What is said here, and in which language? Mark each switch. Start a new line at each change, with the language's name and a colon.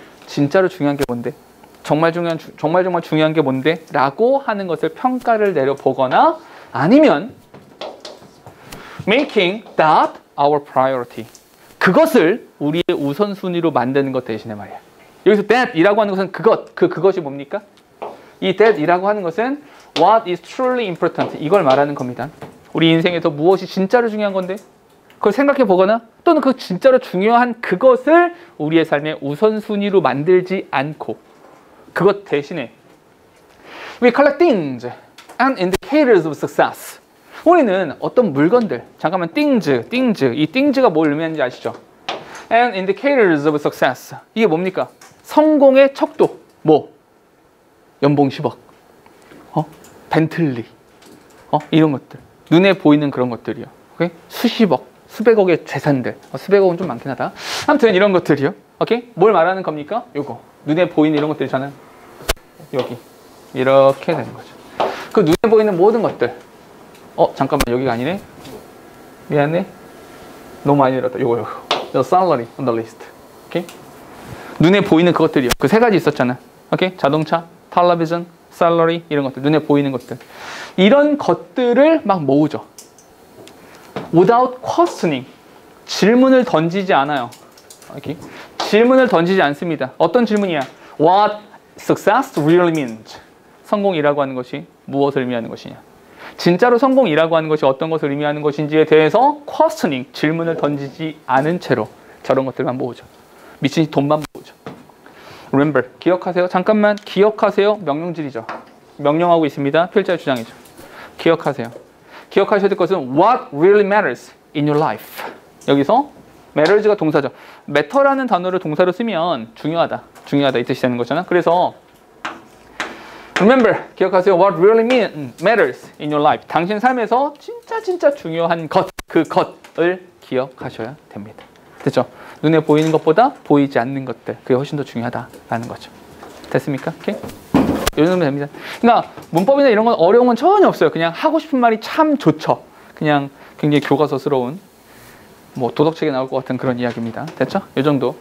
Korean: 진짜로 중요한 게 뭔데? 정말 중요한 게 뭔데? 라고 하는 것을 평가를 내려보거나 아니면
English: making that our priority.
Korean: 그것을 우리의 우선순위로 만드는 것 대신에 말이야. 여기서 that 이라고 하는 것은 그것이 뭡니까? 이 that 이라고 하는 것은
English: what is truly important
Korean: 이걸 말하는 겁니다. 우리 인생에서 무엇이 진짜로 중요한 건데 그걸 생각해 보거나 또는 그 진짜로 중요한 그것을 우리의 삶의 우선순위로 만들지 않고 그것 대신에
English: we collect things and indicators of success.
Korean: 우리는 어떤 물건들, 잠깐만 things, 이 things가 뭘 의미하는지 아시죠?
English: And indicators of success.
Korean: 이게 뭡니까? 성공의 척도. 뭐? 연봉 10억. 벤틀리. 이런 것들. 눈에 보이는 그런 것들이요. 오케이? 수십억, 수백억의 재산들. 수백억은 좀 많긴 하다. 아무튼 이런 것들이요. 오케이? 뭘 말하는 겁니까? 요거. 눈에 보이는 이런 것들이잖아요. 여기. 이렇게 되는 거죠. 그 눈에 보이는 모든 것들. 잠깐만 여기가 아니네. 미안해. 너무 많이 내렸다. 요거.
English: The salary on the list. 오케이?
Korean: 눈에 보이는 그것들이요. 그 3가지 있었잖아. 오케이? 자동차, 텔레비전, salary 이런 것들. 눈에 보이는 것들. 이런 것들을 막 모으죠.
English: Without questioning.
Korean: 질문을 던지지 않아요. 오케이? 질문을 던지지 않습니다. 어떤 질문이야?
English: What success really means.
Korean: 성공이라고 하는 것이 무엇을 의미하는 것이냐. 진짜로 성공이라고 하는 것이 어떤 것을 의미하는 것인지에 대해서
English: questioning,
Korean: 질문을 던지지 않은 채로 저런 것들만 모으죠. 미친 돈만 모으죠.
English: Remember,
Korean: 기억하세요. 잠깐만 기억하세요. 명령질이죠. 명령하고 있습니다. 필자의 주장이죠. 기억하세요. 기억하셔야 될 것은
English: what really matters in your life.
Korean: 여기서 matters가 동사죠. matter라는 단어를 동사로 쓰면 중요하다 이 뜻이 되는 거잖아. 그래서
English: Remember,
Korean: 기억하세요.
English: What really matters in your life.
Korean: 당신 삶에서 진짜 중요한 것, 그 것을 기억하셔야 됩니다. 됐죠? 눈에 보이는 것보다 보이지 않는 것들, 그게 훨씬 더 중요하다라는 거죠. 됐습니까? 오케이? 이 정도면 됩니다. 그러니까 문법이나 이런 건 어려운 건 전혀 없어요. 그냥 하고 싶은 말이 참 좋죠. 그냥 굉장히 교과서스러운 뭐 도덕책에 나올 것 같은 그런 이야기입니다. 됐죠? 이 정도.